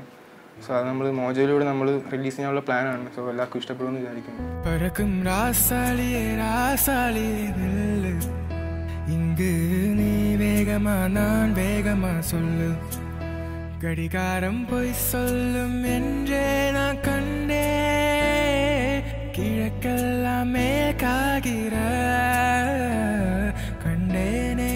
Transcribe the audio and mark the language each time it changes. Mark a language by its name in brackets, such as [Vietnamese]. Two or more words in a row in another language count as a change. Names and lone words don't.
[Malayalam] സോ അത് നമ്മൾ മോജോയിലൂടെ നമ്മൾ റിലീസ് ചെയ്യാനുള്ള പ്ലാനാണ്. സോ എല്ലാവർക്കും ഇഷ്ടപ്പെടുമെന്ന് വിചാരിക്കുന്നു. [Tamil] பறக்கும் ராசாளியே ராசாளியே நில்லு, இங்கு நீ வேகமா நான் வேகமா சொல்லு, கடிகாரம் போய் சொல்லும் என்றே நான் கண்டே, கிழக்கெல்லாம் மேற்காகிற கண்டேனே,